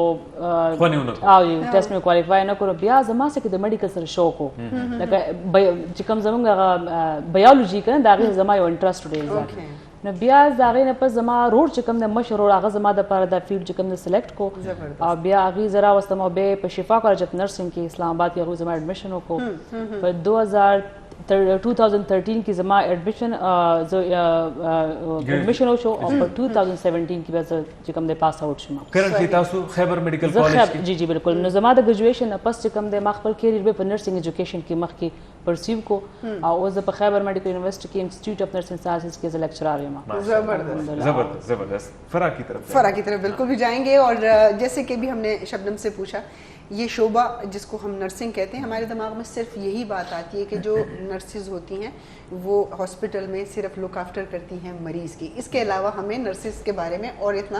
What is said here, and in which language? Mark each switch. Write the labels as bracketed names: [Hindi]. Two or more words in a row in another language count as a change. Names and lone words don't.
[Pashto] او ټیسټ مې کوالیفای نه کړو بیا زما څه کې د میډیکل سره شوق و لکه چې کوم زمونږ هغه بیالوجي که نه د هغې زما یو انټرسټ ډېر زیات نو بیا د هغې نه پس زما رور چې کوم دی مشر رور هغه زما دپاره دا فیلډ چې کوم دی سلیکټ کو او بیا هغې زه راوستم او بیا په شفا کالج اف نرسنګ کې اسلام آباد کې هغوی زما ایډمیشن وکړو په 2013 کې زما ایډمیشن وشو او په 2017 کې بیا زه چې کوم دی [English] pass out [Pashto] شوم کرنټلی تاسو خیبر میډیکل کالج کې جی جی بالکل نو زما د ګریجویشن نه پس چې کوم دی ما خپل کیریر به په نرسنګ ایجوکیشن کې مخکې پرسیو کو او اوس په خیبر میډیکل یونیورسټي کې انسټیټیوټ اف نرسنګ سائنسز کې [English] as lecturer [Pashto] یم [Urdu] زبردست فرا کی طرف بالکل بھی جائیں گے اور جیسے کہ بھی ہم نے شبنم سے پوچھا یہ شعبہ جس کو ہم نرسنگ کہتے ہیں ہمارے دماغ میں صرف یہی بات آتی ہے کہ جو نرسز ہوتی ہیں وہ ہاسپٹل میں صرف [English] look after [Urdu] کرتی ہیں مریض کی اس کے علاوہ ہمیں نرسز کے بارے میں اور اتنا